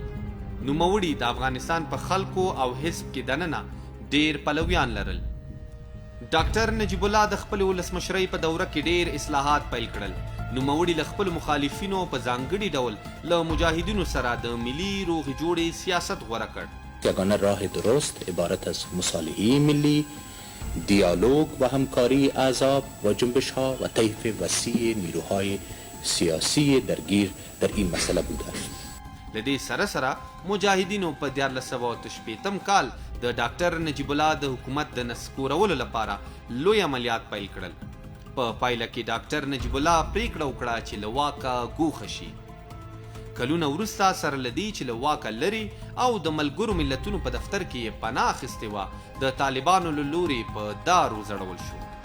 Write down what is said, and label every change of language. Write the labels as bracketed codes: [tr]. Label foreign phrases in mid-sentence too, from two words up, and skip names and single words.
[ps] نوموړي د افغانستان په خلکو او حزب کې دننه ډېر پلویان لرل. ډاکټر نجیب الله د خپلې ولسمشرۍ په دوره کې ډېر اصلاحات پیل کړل. نوموړي له خپلو مخالفینو په ځانګړي ډول له مجاهدینو سره د ملي روغې جوړې سیاست غوره کړ. [fa] یگانه راه درست عبارت از مصالحه ملی، دیالوگ و همکاری احزاب و جنبش ها و طیف وسیع نیروهای سیاسی درگیر در این مسئله بوده است. [ps] له دې سره سره مجاهدینو په 1468 کال د ډاکټر نجیب الله د حکومت د نسکورولو لپاره لوی عملیات پیل کړل. په پایله کې ډاکټر نجیب الله پریکړه وکړه چې له واکه ګوښه شي. کلونه وروسته سره له دې چې له واکه لرې او د ملګرو ملتونو په دفتر کې یې پناه اخیستې وه، د طالبانو له لورې په دار وځړول شو.